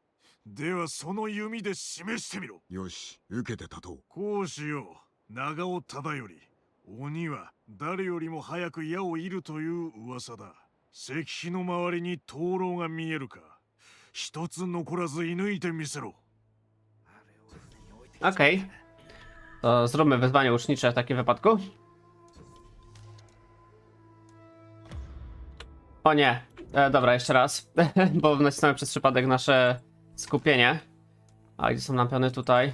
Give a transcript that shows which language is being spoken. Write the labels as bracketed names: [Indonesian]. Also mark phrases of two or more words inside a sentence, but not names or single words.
[Japanese] ではその弓で示してみろ。よし、受けて立とう。こうしよう。長尾忠頼。鬼は誰よりも早く矢を射るという噂だ。石碑の周りに灯籠が見えるか。一つ残らず射抜いてみせろ。 [Polish] Okej. To zróbmy wyzwanie ucznicze w takim wypadku. O nie. Dobra, jeszcze raz. Bo nacisnąłem przez przypadek nasze skupienie. A gdzie są lampiony tutaj?